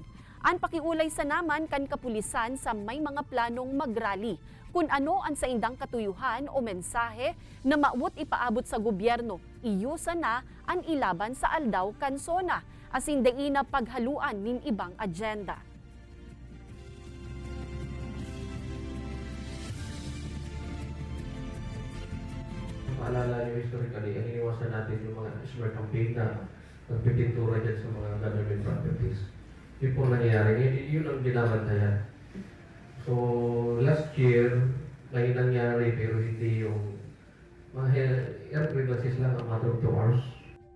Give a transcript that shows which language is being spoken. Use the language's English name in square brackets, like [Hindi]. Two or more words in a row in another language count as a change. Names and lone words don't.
[Bikol] Ang pakiulay sa naman kan kapulisan sa may mga planong magrally kung ano ang saindang katuyuhan o mensahe na maawot ipaabot sa gobyerno. Iyo sana ang ilaban sa aldaw kansona asin na paghaluan nin ibang agenda. [Filipino] Maalala nyo historically, ang iniwasan natin yung mga [English] smear campaign [Filipino] na nagpipintura dyan sa mga [English] government properties. [Filipino] Yun pong nangyayari, yun ang binabantayan. So, [English] last year, [Filipino] may nangyari pero hindi yung mga [English] air grievances [Filipino] lang, [English] a matter of 2 hours.